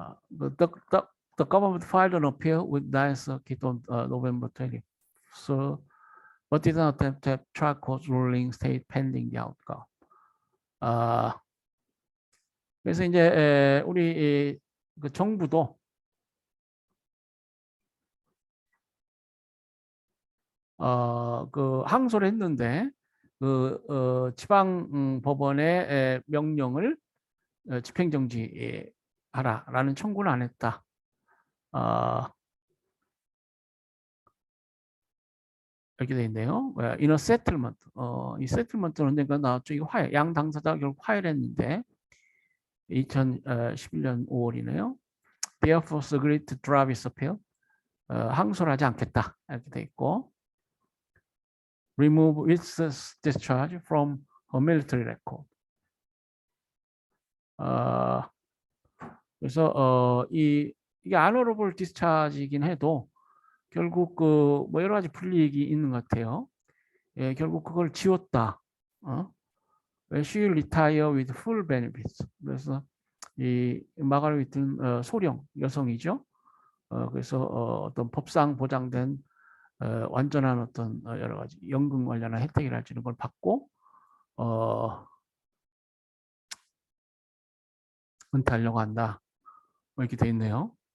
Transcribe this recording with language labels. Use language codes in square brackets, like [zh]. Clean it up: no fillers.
[en] The government filed an appeal with Ninth Circuit on November 20. So, but did not attempt to have trial court ruling state pending the outcome. [ko] 그래서 이제 우리 그 정부도 그 항소를 했는데 그 지방 법원의 명령을 집행정지하라라는 청구는 안 했다. 이렇게 돼 있네요. [en] In a settlement. [ko] 이 settlement는 언젠가 나왔죠. 이거 양 당사자가 결국 화해를 했는데 2011년 5월이네요. [en] Therefore, agreed to drop its appeal. [ko] 항소를 하지 않겠다. 이렇게 돼 있고, [en] remove its discharge from a military record. [ko] 그래서 이게 honorable discharge이긴 해도 결국 그 뭐 여러 가지 불이익이 있는 것 같아요. 결국 그걸 지웠다. [en] She will retire with full benefits. [ko] 그래서 이 마가렛은 소령 여성이죠. 그래서 어떤 법상 보장된 완전한 어떤 여러 가지 연금 관련한 혜택이랄지 이런 걸 받고 은퇴하려고 한다. 뭐 이렇게 돼 있네요.